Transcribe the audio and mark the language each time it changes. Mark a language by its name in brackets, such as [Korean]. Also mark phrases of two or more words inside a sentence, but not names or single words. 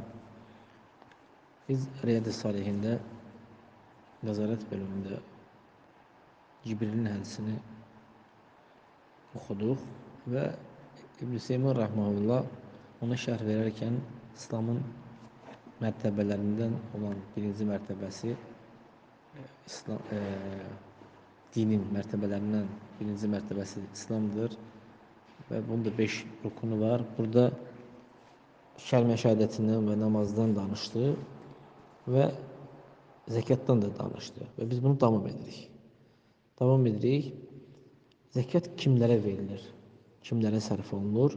[Turkish] Biz Riyad-ı Salihinde nazaret bölümünde Cibril'in hadisini okuduk ve İbn-i Seymi Rahmanullah ona şerh verirken İslam'ın mertebelerinden olan birinci mertebesi dinin mertebelerinden birinci mertebesi İslam'dır. Ve bunda 5 rukunu var. [Azerbaijani] Burada kəlmə şəhadətindən və namazdan danışdı və zəkatdan da danışdı. Və biz bunu davam edirik. Davam edirik. Zəkat kimlərə verilir? Kimlərə sərf olunur?